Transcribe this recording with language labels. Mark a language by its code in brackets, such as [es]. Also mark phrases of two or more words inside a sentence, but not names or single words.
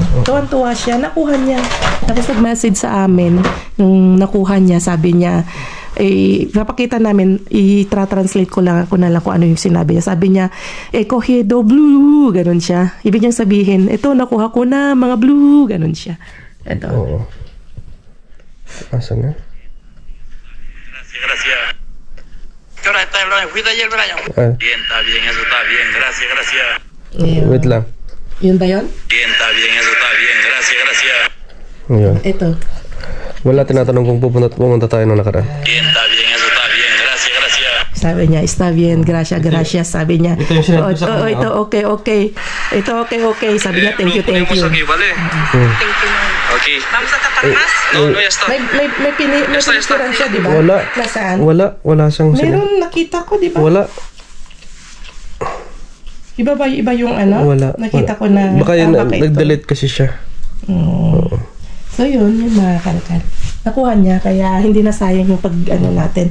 [tl] Tuwan-tuwa siya, nakuha niya. Tapos nag-message sa amin, nung nakuha niya, sabi niya, papakita namin, i-translate ko na lang kung ano yung sinabi niya. Sabi niya, cogido blue, ganun siya. Ibig niyang sabihin, ito, nakuha ko na, mga blue, ganun siya. Ito. Oo. Asan na? [es] Gracias. ¿Qué hora está el Brian? ¿Fuiste ayer, Brian? Bien, está bien, eso está bien. Gracias. [tl] Wait lang. Yun ba yun? [es] Bien, está bien, eso está bien. Gracias. [tl] Ayun. Ito. Wala tinatanong kung pumunta tayo nung nakaraan. [es] Bien, está bien, eso está bien. Gracias. [tl] Sabi niya, [es] está bien, gracias. [tl] Sabi niya, ito yung sinabi ko sa kanya. Ito, okay. Ito, okay. Sabi niya, [en] thank you. [es] Aquí, ¿vale? Okay. ¿Vamos a tapar más? No, ya está. [tl] May pinituran siya, di ba? Wala. Nasaan? Wala siyang Meron, nakita ko, di ba? Wala. Iba yung Wala. Nakita ko na. Baka yun, nag-delete kasi siya. Oo. So yun, yung mga kalkal. Nakuha niya, kaya hindi na sayang yung natin.